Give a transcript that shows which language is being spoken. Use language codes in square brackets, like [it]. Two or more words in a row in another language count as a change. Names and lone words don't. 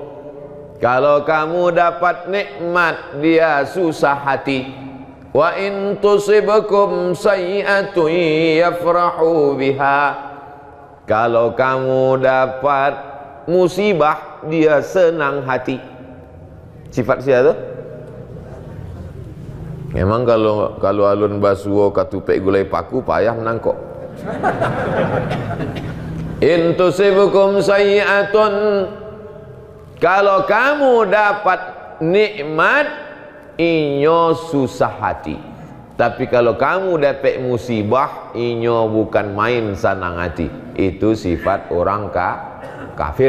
[id] Kalau kamu dapat nikmat dia susah hati. [ar] وإن تصبكم سيئة يفرحوا بها. [id] Kalau kamu dapat musibah dia senang hati. Sifat siapa tu? [min] Memang kalau alun basuo katupek gulai paku payah menangkok. [ar] إن تصبكم سيئة, [id] kalau kamu dapat nikmat inyo susah hati. Tapi kalau kamu dapat musibah inyo bukan main senang hati. Itu sifat orang kafir.